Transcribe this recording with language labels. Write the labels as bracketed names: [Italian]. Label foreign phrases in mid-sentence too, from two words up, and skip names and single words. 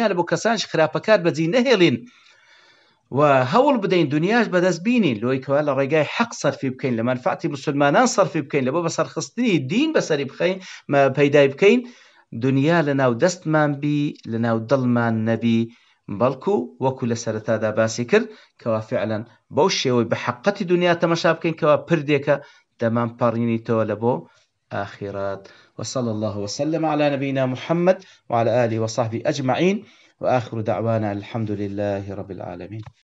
[Central Kurdish] لە بۆ کەسانش خراپەکار بەجێ نەهێڵین و هەوڵ بدەین دنیاش بەدەست بینین لۆی کەوا لە ڕێگای حەق سەرفی بکەین، لە مەنفعەتی مسلمانان سەرفی بکەین، لە بۆ بەسەرخستنی دین بەسەری بخەین پەیدای بکەین، دنیا لە ناو دەستمان بی لە ناو دڵمان نەبی، بەڵکو وەکو لە سەرەتادا باسی کرد کەوا فعلا بەو شێوەی بە حەقەتی دنیا تەمەشا بکەین کەوا پردێکە دەمان پەڕینیتەوە لە بۆ آخرات. [Arabic] وصلى الله وسلم على نبينا محمد وعلى آله وصحبه أجمعين وآخر دعوانا الحمد لله رب العالمين.